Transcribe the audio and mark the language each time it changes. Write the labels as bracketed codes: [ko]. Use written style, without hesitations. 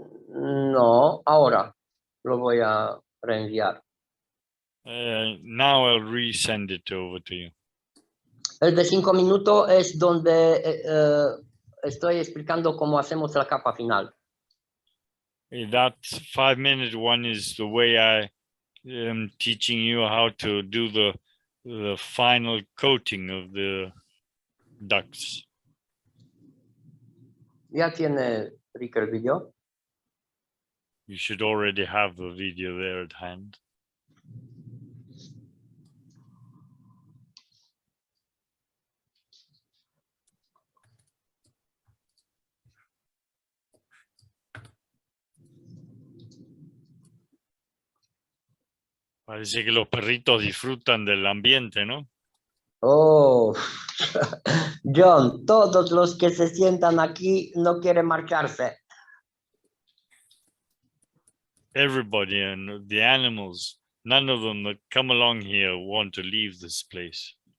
[es] No, ahora lo voy a reenviar. [en] Now I'll resend it over to you. [es] El de 5 minutos es donde estoy explicando cómo hacemos la capa final. [en] That 5-minute one is the way I am teaching you how to do the final coating of the ducts. [es] Ya tiene Rick el video. [en] You should already have the video there at hand. [es] Parece que los perritos disfrutan del ambiente, ¿no? Oh, John, todos los que se sientan aquí no quieren marcharse. [en] everybody and the animals, none of them that come along here want to leave this place.